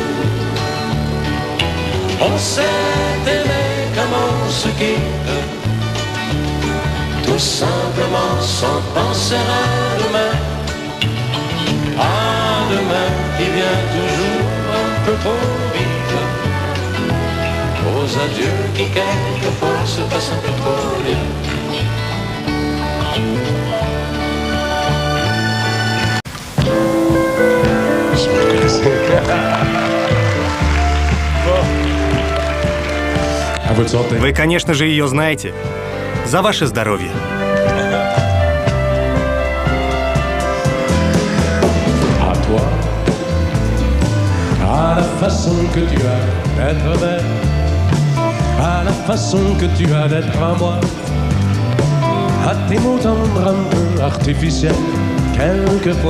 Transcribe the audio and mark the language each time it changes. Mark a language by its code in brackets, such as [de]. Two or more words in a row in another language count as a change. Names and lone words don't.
[fr] On s'est aimé comme on se quitte, tout simplement sans penser à demain. À demain qui vient toujours un peu trop vite, aux adieux qui quelquefois se passent un peu trop vite. [ru] Вы, конечно же, ее знаете. За ваше здоровье. [fr] À toi, à la façon que tu as d'être belle, à la façon que tu as d'être à moi, à tes mots tendres un peu artificiels, quelquefois.